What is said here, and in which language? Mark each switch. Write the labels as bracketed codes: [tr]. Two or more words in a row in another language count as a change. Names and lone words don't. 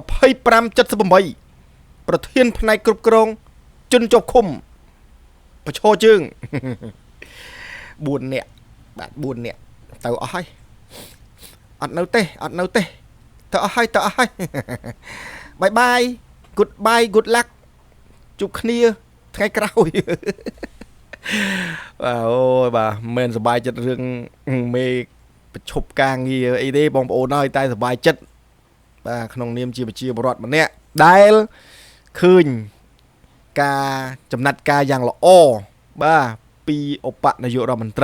[km] 2578 ប្រធានផ្នែកគ្រប់គ្រងជនជាប់ឃុំប្រឈរជើង4នាក់បាទ4នាក់ទៅអស់ហើយអត់នៅទេទៅអស់ហើយបាយ [en] goodbye good luck [km] ជួបគ្នាថ្ងៃក្រោយ បាទអូយបាទមិនសប្បាយចិត្តរឿងមេប្រឈប់ការងារអីទេបងប្អូនហើយតែសប្បាយចិត្តបាទក្នុងនាមជា ប្រជាពលរដ្ឋម្នាក់ដែលឃើញការចំណាត់ការយ៉ាងល្អបាទពីឧបនាយករដ្ឋមន្ត្រី